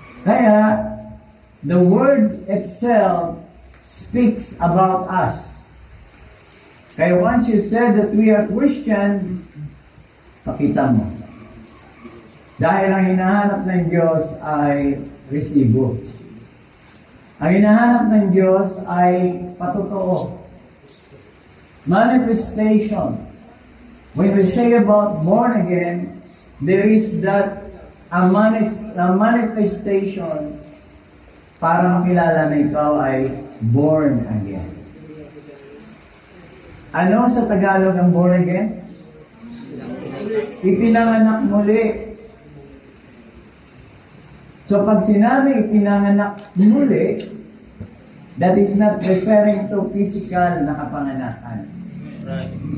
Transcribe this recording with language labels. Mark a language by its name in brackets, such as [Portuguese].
[English] Kaya, the Word itself speaks about us. Kaya once you said that we are Christian, [Filipino] pakita mo. Dahil ang hinahanap ng Diyos ay resibo. Ang hinahanap ng Diyos ay patotoo. [English] Manifestation. When we say about born again, there is that a manifestation [Filipino] para makilala na ikaw ay [English] born again. [Filipino] Ano sa Tagalog ang born again? Ipinanganak muli. So pag sinabi ipinanganak muli, [English] that is not referring to physical [Filipino] na kapanganakan. [English] Right.